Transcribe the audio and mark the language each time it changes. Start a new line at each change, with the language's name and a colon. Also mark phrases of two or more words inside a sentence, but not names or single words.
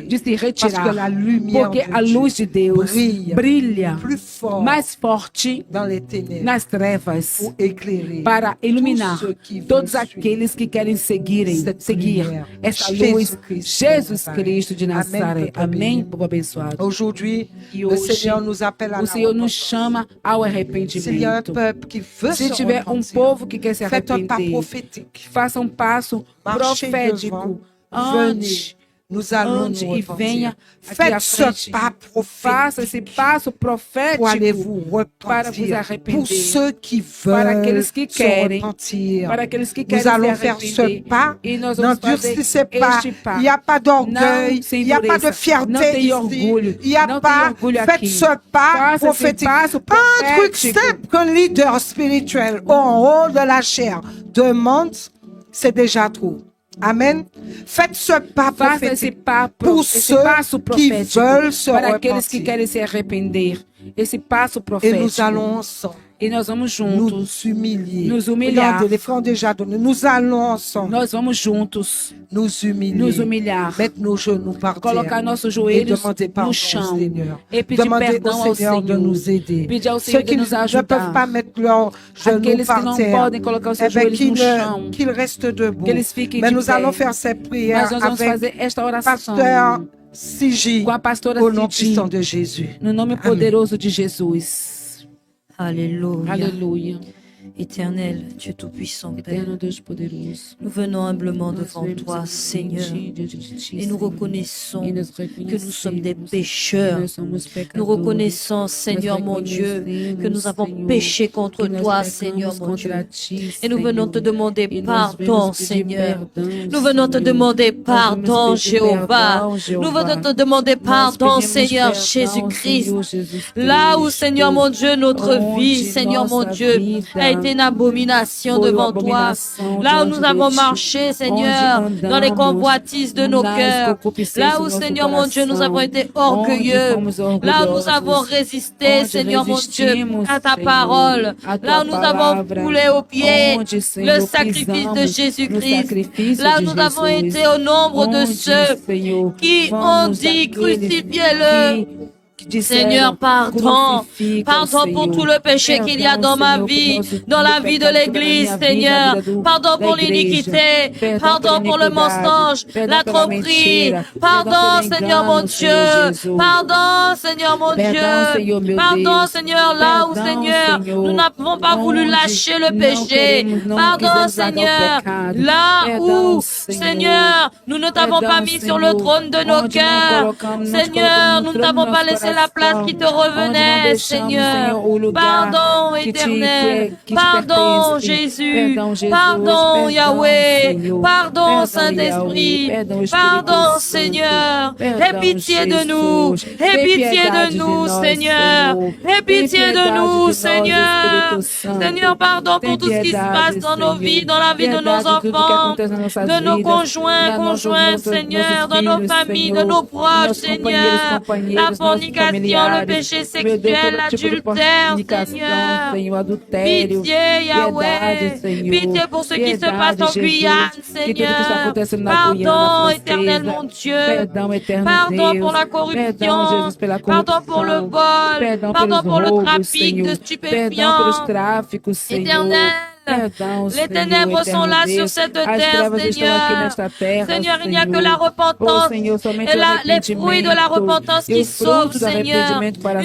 Portuguese: de se
French: Parce
Portuguese: retirar.
French: que la lumière
Portuguese: Porque de a luz de
French: Dieu
Portuguese: Deus brilha
French: plus fort
Portuguese: mais forte
French: dans les ténèbres
Portuguese: nas trevas
French: pour éclairer
Portuguese: para iluminar
French: tous ceux qui
Portuguese: todos
French: veulent
Portuguese: aqueles que querem seguir
French: cette lumière.
Portuguese: essa Jesus luz,
French: Christ
Portuguese: Jesus de Nazaré. Cristo de Nazaré.
French: Amém, peuple
Portuguese: Amém,
French: béni.
Portuguese: povo abençoado.
French: Aujourd'hui,
Portuguese: E
French: le
Portuguese: hoje,
French: Seigneur nous appelle à
Portuguese: o
French: la
Portuguese: Senhor nos
French: repentance.
Portuguese: chama ao
French: S'il y a un
Portuguese: arrependimento.
French: peuple qui veut
Portuguese: Se se tiver um
French: repentir,
Portuguese: povo que quer se
French: faites un pas
Portuguese: arrepender,
French: prophétique.
Portuguese: faça um passo
French: Marchez devant,
Portuguese: profético
French: venez,
Portuguese: antes.
French: nous allons
Portuguese: Ande
French: nous
Portuguese: e
French: repentir.
Portuguese: venha aqui à
French: Faites ce
Portuguese: frente.
French: pas
Portuguese: Faça esse
French: prophétique
Portuguese: passo
French: pour aller
Portuguese: profético
French: vous
Portuguese: para vos
French: repentir.
Portuguese: arrepender.
French: Pour ceux qui
Portuguese: Para
French: veulent
Portuguese: aqueles que
French: se
Portuguese: querem,
French: repentir.
Portuguese: para aqueles que querem
French: Nous allons
Portuguese: se
French: faire ce
Portuguese: arrepender.
French: pas.
Portuguese: E nós vamos fazer
French: N'endurcissez pas.
Portuguese: este pas.
French: Il n'y a pas d'orgueil.
Portuguese: Não se
French: Il n'y a pas de
Portuguese: endureça.
French: fierté
Portuguese: Não tem
French: ici.
Portuguese: orgulho.
French: Il n'y a
Portuguese: Não tem
French: pas.
Portuguese: orgulho
French: Faites
Portuguese: aqui.
French: ce pas
Portuguese: Faça esse
French: prophétique.
Portuguese: passo
French: Un truc
Portuguese: profético.
French: simple qu'un leader spirituel en haut de la chair demande, c'est déjà trop. Amen. Faites ce pas
Portuguese: Faça esse,
French: prophétique
Portuguese: papo, esse esse passo
French: qui
Portuguese: profético
French: veulent se
Portuguese: para aqueles que
French: repentir.
Portuguese: querem se arrepender. Esse passo
French: Et
Portuguese: profético.
French: nous allons ensemble
Portuguese: E nós vamos juntos
French: nous humilier.
Portuguese: nos humilhar.
French: Regardez, les frères ont déjà donné. Nous allons ensemble
Portuguese: Nós vamos juntos
French: nous humilier.
Portuguese: nos humilhar.
French: Mettre nos genoux par
Portuguese: Colocar
French: terre.
Portuguese: nossos
French: Et
Portuguese: joelhos
French: demander pardon
Portuguese: no
French: au
Portuguese: chão.
French: Seigneur.
Portuguese: E pedir
French: Demander
Portuguese: perdão
French: au
Portuguese: ao
French: Seigneur de
Portuguese: Senhor.
French: nous aider.
Portuguese: Pedir ao
French: Ceux
Portuguese: Senhor
French: qui
Portuguese: de nos
French: ne peuvent pas
Portuguese: ajudar.
French: mettre leurs genoux
Portuguese: Aqueles que
French: par
Portuguese: não
French: terre,
Portuguese: podem colocar os seus
French: eh bien,
Portuguese: joelhos no chão.
French: qu'ils restent debout.
Portuguese: Que eles fiquem
French: Mais
Portuguese: de
French: nous
Portuguese: pé.
French: allons faire ces prières
Portuguese: Mas nós vamos
French: avec
Portuguese: fazer esta oração
French: Pasteur Sigi,
Portuguese: com a pastora
French: au nom
Portuguese: Cidi,
French: puissant de Jésus.
Portuguese: no nome Amém. poderoso de Jesus.
French: Alléluia.
Portuguese: Aleluia.
French: Éternel, Dieu Tout-Puissant, Père,
Portuguese: Eterno Deus poderoso.
French: nous venons humblement
Portuguese: Nós
French: devant
Portuguese: vemos
French: toi,
Portuguese: aqui
French: Seigneur,
Portuguese: diante de ti,
French: et nous
Portuguese: Senhor.
French: reconnaissons
Portuguese: E nós
French: que nous sommes des
Portuguese: reconhecemos
French: pécheurs.
Portuguese: que nós somos
French: Nous
Portuguese: pecadores.
French: reconnaissons, Seigneur mon Dieu, que nous avons
Portuguese: Senhor,
French: péché contre
Portuguese: que nós
French: toi,
Portuguese: pecamos
French: Seigneur mon Dieu.
Portuguese: contra ti,
French: Et nous venons
Portuguese: Senhor.
French: te demander
Portuguese: E nós
French: pardon,
Portuguese: vemos pedir
French: Seigneur.
Portuguese: perdão,
French: Nous venons te
Portuguese: Senhor.
French: demander
Portuguese: Nós
French: pardon,
Portuguese: vamos pedir
French: Jéhovah.
Portuguese: perdão,
French: Nous
Portuguese: Jeová.
French: venons te demander
Portuguese: Nós
French: pardon,
Portuguese: pedimos
French: Seigneur
Portuguese: perdão,
French: Jésus-Christ.
Portuguese: Senhor Jesus
French: Là où,
Portuguese: Cristo.
French: Seigneur mon Dieu, notre
Portuguese: Onde
French: vie, Seigneur mon
Portuguese: nossa
French: Dieu,
Portuguese: vida
French: a été une abomination
Portuguese: foi
French: devant
Portuguese: uma
French: toi.
Portuguese: abominação
French: Là où
Portuguese: diante
French: nous avons
Portuguese: de ti.
French: marché, Seigneur,
Portuguese: Onde
French: dans les
Portuguese: andamos
French: convoitises de nos
Portuguese: nas
French: cœurs.
Portuguese: concupiscências
French: Là où,
Portuguese: do nosso
French: Seigneur mon Dieu, nous
Portuguese: coração.
French: avons été
Portuguese: Onde
French: orgueilleux.
Portuguese: fomos
French: Là où nous
Portuguese: orgulhosos.
French: avons résisté,
Portuguese: Onde
French: Seigneur mon Dieu,
Portuguese: resistimos,
French: à ta
Portuguese: Senhor,
French: parole.
Portuguese: à tua
French: Là où nous avons
Portuguese: palavra.
French: foulé au pied
Portuguese: Onde, Senhor,
French: le sacrifice de
Portuguese: pisamos no
French: Jésus-Christ.
Portuguese: sacrifício
French: Là où
Portuguese: de
French: nous avons
Portuguese: Jesus.
French: été au nombre de
Portuguese: Onde,
French: ceux
Portuguese: Senhor,
French: qui ont
Portuguese: vamos
French: dit,
Portuguese: daqueles
French: crucifiez-le.
Portuguese: que disseram,
French: Seigneur, pardon.
Portuguese: crucifica,
French: Pardon pour
Portuguese: Senhor.
French: tout le péché qu'il y a dans ma
Portuguese: Senhor,
French: vie,
Portuguese: por nosso-
French: dans la
Portuguese: do
French: vie de
Portuguese: pecado que tem na
French: l'Église,
Portuguese: minha vida,
French: Seigneur.
Portuguese: na vida
French: Pardon
Portuguese: da
French: pour
Portuguese: igreja.
French: l'iniquité.
Portuguese: Perdão
French: Pardon
Portuguese: pela
French: pour le
Portuguese: iniquidade.
French: mensonge,
Portuguese: Perdão
French: la
Portuguese: pela
French: tromperie.
Portuguese: mentira.
French: Pardon,
Portuguese: Perdão pelo
French: Seigneur mon
Portuguese: engano, Senhor
French: Dieu.
Portuguese: Jesus.
French: Pardon, Seigneur mon
Portuguese: Perdão,
French: Dieu.
Portuguese: Senhor, meu
French: Pardon,
Portuguese: Deus.
French: Seigneur, là où,
Portuguese: Perdão,
French: Seigneur,
Portuguese: Senhor,
French: nous n'avons pas voulu
Portuguese: onde
French: lâcher le
Portuguese: não
French: péché.
Portuguese: queremos, não
French: Pardon,
Portuguese: quisemos largar o
French: Seigneur,
Portuguese: pecado.
French: là
Portuguese: Perdão,
French: où,
Portuguese: Senhor.
French: Seigneur, nous ne t'avons
Portuguese: Perdão,
French: pas mis sur le
Portuguese: Senhor,
French: trône de nos
Portuguese: onde não
French: cœurs.
Portuguese: colocamos- não te
French: Seigneur,
Portuguese: colocamos no
French: nous ne
Portuguese: trono
French: t'avons
Portuguese: do
French: pas
Portuguese: nosso
French: laissé la place
Portuguese: coração.
French: qui te
Portuguese: Onde não
French: revenait,
Portuguese: deixamos,
French: Seigneur.
Portuguese: Senhor, o lugar
French: Pardon,
Portuguese: que te-
French: éternel.
Portuguese: que te
French: Pardon,
Portuguese: pertence.
French: Jésus.
Portuguese: Perdão, Jesus.
French: Pardon,
Portuguese: Perdão,
French: Yahweh.
Portuguese: Senhor.
French: Pardon,
Portuguese: Perdão,
French: Saint-Esprit.
Portuguese: Yahweh. Perdão, Espírito
French: Pardon,
Portuguese: Santo.
French: Seigneur.
Portuguese: Perdão,
French: Aie pitié de
Portuguese: Jesus.
French: nous. Aie
Portuguese: Tem
French: pitié
Portuguese: piedade
French: de nous,
Portuguese: nós,
French: Seigneur.
Portuguese: Senhor.
French: Aie
Portuguese: Tem
French: pitié de
Portuguese: piedade
French: nous,
Portuguese: nós,
French: Seigneur.
Portuguese: Espírito Santo.
French: Seigneur, pardon
Portuguese: Tem
French: pour tout ce qui se
Portuguese: piedade,
French: passe dans nos
Portuguese: Senhor.
French: vies, dans la vie de nos
Portuguese: Piedade de tudo que
French: enfants,
Portuguese: acontece nas nossas
French: de nos
Portuguese: vidas,
French: conjoints,
Portuguese: nos nossos-
French: conjointes,
Portuguese: nossos
French: Seigneur, dans nos
Portuguese: filhos,
French: familles, de
Portuguese: Senhor,
French: nos proches,
Portuguese: nossos companheiros,
French: Seigneur.
Portuguese: companheiros,
French: La
Portuguese: nossos
French: fornication, le
Portuguese: familiares.
French: péché
Portuguese: Meu Deus,
French: sexuel,
Portuguese: todo tipo de
French: l'adultère,
Portuguese: fornicação,
French: Seigneur.
Portuguese: Senhor, adultério.
French: Pitié, Yahweh.
Portuguese: Piedade, Senhor.
French: Pitié pour ce qui se
Portuguese: Piedade,
French: passe en
Portuguese: Jesus,
French: Guyane,
Portuguese: que tudo que está
French: Seigneur.
Portuguese: acontecendo na
French: Pardon,
Portuguese: Guiana
French: éternel
Portuguese: Francesa.
French: mon Dieu.
Portuguese: Perdão, eterno
French: Pardon
Portuguese: Deus.
French: pour la
Portuguese: Perdão,
French: corruption.
Portuguese: Jesus, pela
French: Pardon pour le
Portuguese: corrupção.
French: vol.
Portuguese: Perdão
French: Pardon
Portuguese: pelos
French: pour le
Portuguese: roubos,
French: trafic
Portuguese: Senhor.
French: de
Portuguese: Perdão pelos
French: stupéfiants.
Portuguese: tráficos, Senhor.
French: Éternel.
Portuguese: Perdão,
French: Les
Portuguese: Senhor,
French: ténèbres sont là
Portuguese: eterno
French: sur
Portuguese: Deus.
French: cette
Portuguese: As
French: terre,
Portuguese: trevas estão aqui
French: Seigneur.
Portuguese: nesta terra,
French: Seigneur, il n'y a que
Portuguese: Senhor.
French: la
Portuguese: Oh,
French: repentance
Portuguese: Senhor, somente
French: et
Portuguese: o
French: les fruits de la repentance
Portuguese: e
French: qui
Portuguese: o
French: sauvent,
Portuguese: fruto do
French: Seigneur.
Portuguese: arrependimento para